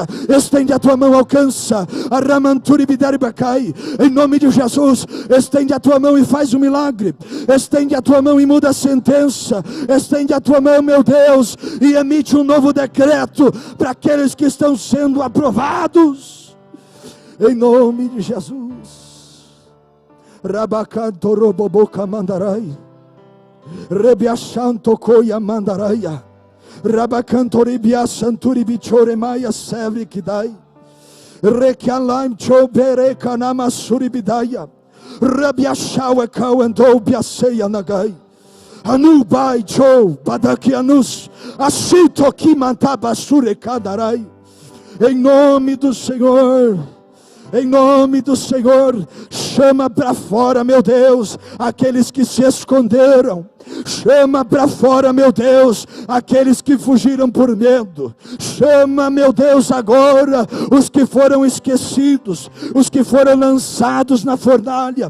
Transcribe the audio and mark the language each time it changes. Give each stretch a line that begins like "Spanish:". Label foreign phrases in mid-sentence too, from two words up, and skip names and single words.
Portuguese: Estende a tua mão, alcança. Em nome de Jesus, estende a tua mão e faz um milagre, estende a tua mão e muda a sentença, estende a tua mão, meu Deus, e emite um novo decreto para aqueles que estão sendo aprovados, em nome de Jesus. Rabacanto roboboca mandarai, rebiachanto coia mandaraia, rabacanto ribia santuri bichore maia sevri kidai, rekialaim chobere kanama suribidaya, rabiachaua kauandou biaceia nagai, anubai chou badakianus, asito ki mantabasure kadarai. Em nome do Senhor, em nome do Senhor, chama para fora, meu Deus, aqueles que se esconderam. Chama para fora, meu Deus, aqueles que fugiram por medo. Chama, meu Deus, agora os que foram esquecidos, os que foram lançados na fornalha.